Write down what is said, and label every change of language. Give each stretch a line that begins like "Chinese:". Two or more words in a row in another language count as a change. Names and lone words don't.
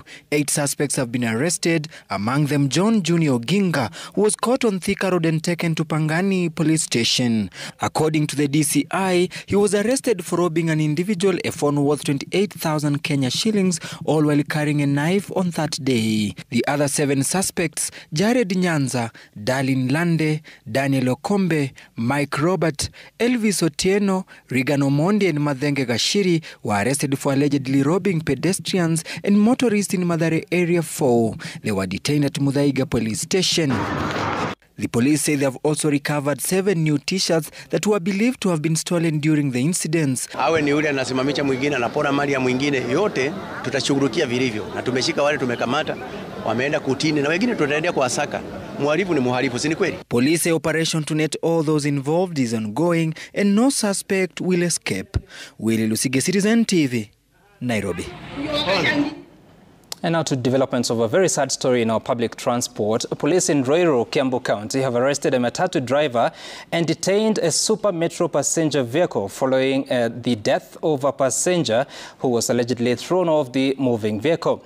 English: 8 suspects have been arrested, among them John Junior Oginga, who was caught on Thika Road and taken to Pangani police station. According to the DCI, he was arrested for robbing an individual a phone worth 28,000 Kenya shillings, all while carrying a knife on that day. The other 7 suspects, Jared Nyanza, Darlin Lande, Daniel Okombe, Mike Robert, Elvis Otieno, Regan Omondi and Madhenge Gashiri were arrested for allegedly robbing pedestrians and motorists in Mathare Area 4. They were detained at Muthaiga police station. The police say they have also recovered 7 new t-shirts that were believed to have been stolen during the incidents.
Swahili: Awe ni yule anasimamisha mwingine anapora mali ya mwingine, yote tutashughulikia vilivyo. Na tumeshika wale tumekamata, wameenda kutini na wengine tutaendelea kuwasaka. Muhalifu ni muhalifu, si ni kweli?
English: Police say operation to net all those involved is ongoing and no suspect will escape. Willie Lusige, Citizen TV, Nairobi. And now to developments of a very sad story in our public transport. Police in Roiro, Kiambu County have arrested a matatu driver and detained a Super Metro passenger vehicle following the death of a passenger who was allegedly thrown off the moving vehicle.